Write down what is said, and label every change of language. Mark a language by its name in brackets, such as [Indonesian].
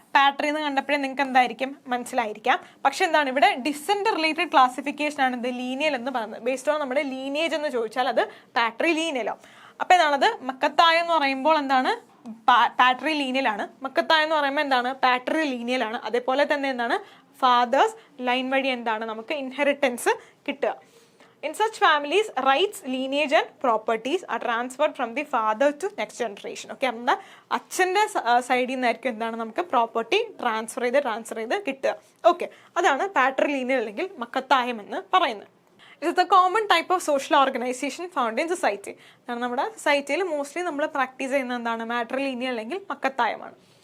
[Malayalam] പാട്രി എന്ന് കണ്ടപ്പോഴേ നിങ്ങൾക്ക് എന്തായിരിക്കും മനസ്സിലായിരിക്കാം. പക്ഷെ എന്താണ് ഇവിടെ [English] descent related classification [Malayalam] ആണ് ഇത് ലീനിയൽ എന്ന് പറയുന്നത്. [English] based on [Malayalam] നമ്മുടെ ലീനിയേജ് എന്ന് ചോദിച്ചാൽ അത് പാട്രി ലീനിയലോ. അപ്പം എന്താണത് മക്കത്തായം എന്ന് പറയുമ്പോൾ എന്താണ് പാട്രി ലീനിയലാണ്, മക്കത്തായം എന്ന് പറയുമ്പോൾ എന്താണ് പാട്രി ലീനിയലാണ്. അതേപോലെ തന്നെ എന്താണ് [English] father's line [Malayalam] വഴി എന്താണ് നമുക്ക് ഇൻഹെറിറ്റൻസ് കിട്ടുക. [English] In such families, rights, lineage and properties are transferred from the father to next generation. [Malayalam] Okay, നമ്മുടെ അച്ഛൻ്റെ സൈഡിൽ നിന്നായിരിക്കും എന്താണ് നമുക്ക് പ്രോപ്പർട്ടി ട്രാൻസ്ഫർ ചെയ്ത് കിട്ടുക. ഓക്കെ, അതാണ് പാട്രി ലീനിയൽ അല്ലെങ്കിൽ മക്കത്തായം എന്ന് പറയുന്നത്. [English] It is the common type of social organisation found in society. [Malayalam] കാരണം നമ്മുടെ സൊസൈറ്റിയിൽ മോസ്റ്റ്ലി നമ്മൾ പ്രാക്ടീസ് ചെയ്യുന്ന എന്താണ് മാട്രി ലീനിയൽ അല്ലെങ്കിൽ മക്കത്തായമാണ്.